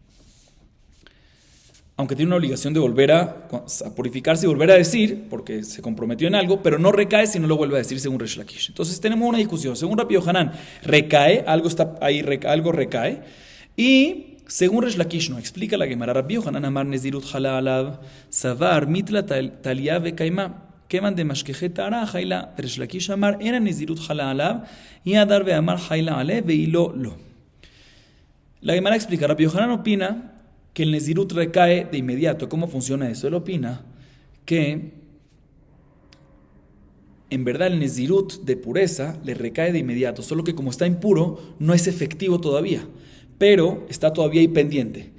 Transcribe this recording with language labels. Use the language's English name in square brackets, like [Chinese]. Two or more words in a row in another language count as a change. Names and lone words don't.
[Spanish] Aunque tiene una obligación de volver a purificarse y volver a decir, porque se comprometió en algo, pero no recae si no lo vuelve a decir según Resh Lakish. Entonces tenemos una discusión. Según Rabbi Yohanan, recae, algo está ahí, algo recae. Y según Resh Lakish no, explica la Gemara. [Aramaic] Rabbi Yohanan אמר נזירות חלה עליו, סבר מילתא תליא וקיימא, כמאן דמשכא ליה טהרה וחיילא. Resh Lakish אמר אין נזירות חלה עליו, y עד דאמר חיילא עלי ואי לא לא. [Spanish] La Gemara explica, Rabbi Yohanan opina que el Nezirut recae de inmediato. ¿Cómo funciona eso? Él opina que en verdad el Nezirut de pureza le recae de inmediato, solo que como está impuro no es efectivo todavía, pero está todavía ahí pendiente.